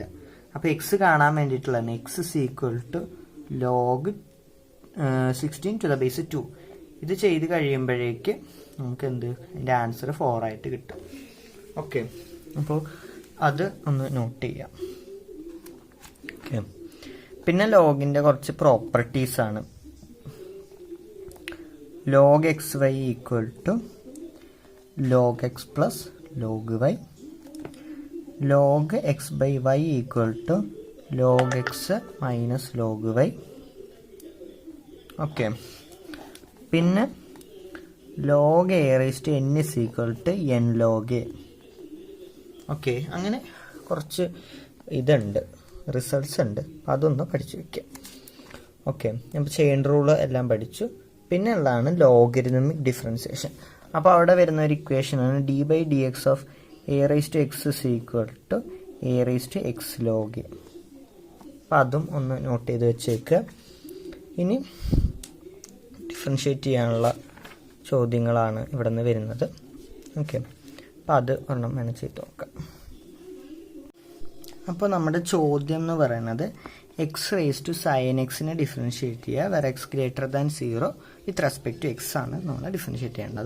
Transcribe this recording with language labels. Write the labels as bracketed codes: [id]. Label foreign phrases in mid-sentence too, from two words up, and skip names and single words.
[ml] അപ്പോൾ എക്സ് കാണാൻ വേണ്ടിയിട്ടുള്ളതാണ് [en] x log 16⁻². [ml] ഇത് ചെയ്ത് കഴിയുമ്പോഴേക്ക് നമുക്ക് അതിൻ്റെ ആൻസർ 4 ആയിട്ട് കിട്ടും. ഓക്കെ, അപ്പോൾ അത് ഒന്ന് നോട്ട് ചെയ്യാം. ഓക്കെ, പിന്നെ ലോഗിൻ്റെ കുറച്ച് പ്രോപ്പർട്ടീസാണ്. [en] log xy = log x + log y. log x/y = log x - log y. [ml] ഓക്കെ, പിന്നെ [en] log a⁻n = n log a. [ml] ഓക്കെ, അങ്ങനെ കുറച്ച് ഇതുണ്ട്, റിസൾട്ട്സ് ഉണ്ട്. അതൊന്ന് പഠിച്ചു വയ്ക്കാം. ഓക്കെ, അപ്പോൾ [en] chain rule [ml] എല്ലാം പഠിച്ചു. പിന്നെ ഉള്ളതാണ് [en] logarithmic differentiation. [ml] അപ്പോൾ അവിടെ വരുന്ന ഒരു ഇക്വേഷനാണ് [en] d/dx of a⁻x = a⁻x log a. [ml] അപ്പോൾ അതും ഒന്ന് നോട്ട് ചെയ്ത് വെച്ചേക്കുക. ഇനി ഡിഫറൻഷിയേറ്റ് ചെയ്യാനുള്ള ചോദ്യങ്ങളാണ് ഇവിടെ നിന്ന് വരുന്നത്. ഓക്കെ, അപ്പോൾ അത് ഒരെണ്ണം വേണം ചെയ്ത് നോക്കാം. അപ്പോൾ നമ്മുടെ ചോദ്യം എന്ന് പറയുന്നത് [en] x⁻sin x [ml] ഡിഫറൻഷിയേറ്റ് ചെയ്യുക, വേറെ x > 0 [en] with respect to x [ml] ആണ് നമ്മൾ ഡിഫറൻഷിയേറ്റ് ചെയ്യേണ്ടത്.